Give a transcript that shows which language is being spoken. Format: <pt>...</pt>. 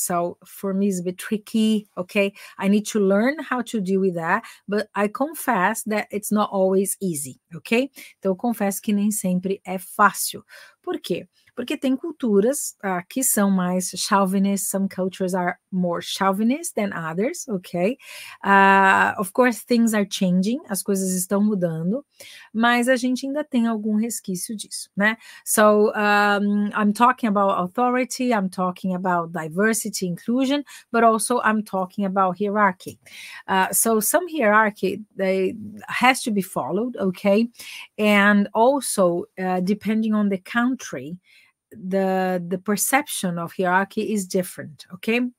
<en>So for me, it's a bit tricky, okay? I need to learn how to deal with that, but I confess that it's not always easy, ok?</en> <pt>Então, eu confesso que nem sempre é fácil. Por quê? Porque tem culturas que são mais chauvinist.</pt> <en>Some cultures are more chauvinist than others, okay? Of course, things are changing,</en> <pt>as coisas estão mudando, mas a gente ainda tem algum resquício disso, né?</pt> <en>So, I'm talking about authority, I'm talking about diversity, inclusion, but also I'm talking about hierarchy. So some hierarchy, has to be followed, okay? And also, depending on the country, the perception of hierarchy is different, okay?</en>